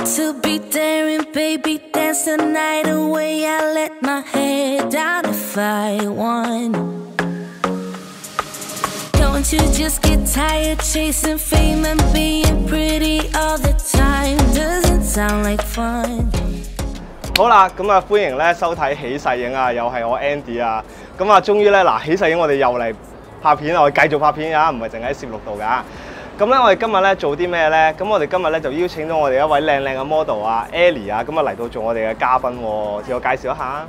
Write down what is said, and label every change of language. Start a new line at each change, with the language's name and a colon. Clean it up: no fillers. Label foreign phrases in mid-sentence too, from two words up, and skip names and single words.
English: to be daring, baby, dance the night away. I let my hair down if I want. Don't you just get tired chasing fame and being pretty all the time? Doesn't sound like fun.
Cantonese: 好啦，咁啊歡迎咧收睇喜世影啊，又係我 Andy 啊。咁啊，終於咧嗱喜世影我哋又嚟拍片啦，我哋繼續拍片啊，唔係淨喺攝錄度㗎。咁咧，我哋今日咧做啲咩咧？咁我哋今日咧就邀請到我哋一位靚嘅 model 啊 ，Ellie 啊，咁啊嚟到做我哋嘅嘉賓喎。自我介紹一下。